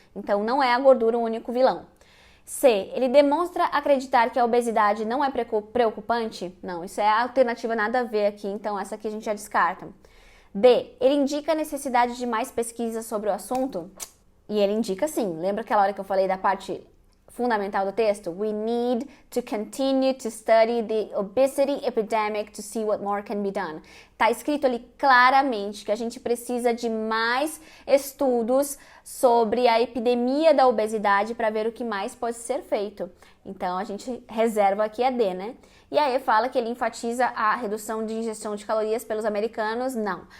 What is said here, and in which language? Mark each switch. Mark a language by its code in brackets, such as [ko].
[pt] Então não é a gordura o único vilão. C, ele demonstra acreditar que a obesidade não é preocupante? Não, isso é a alternativa nada a ver aqui, então essa aqui a gente já descarta. D, ele indica a necessidade de mais pesquisa sobre o assunto? E ele indica sim. Lembra aquela hora que eu falei da parte fundamental do texto? [en] We need to continue to study the obesity epidemic to see what more can be done. [pt] Tá escrito ali claramente que a gente precisa de mais estudos sobre a epidemia da obesidade para ver o que mais pode ser feito. Então, a gente reserva aqui a D, né? E aí fala que ele enfatiza a redução de ingestão de calorias pelos americanos. Não.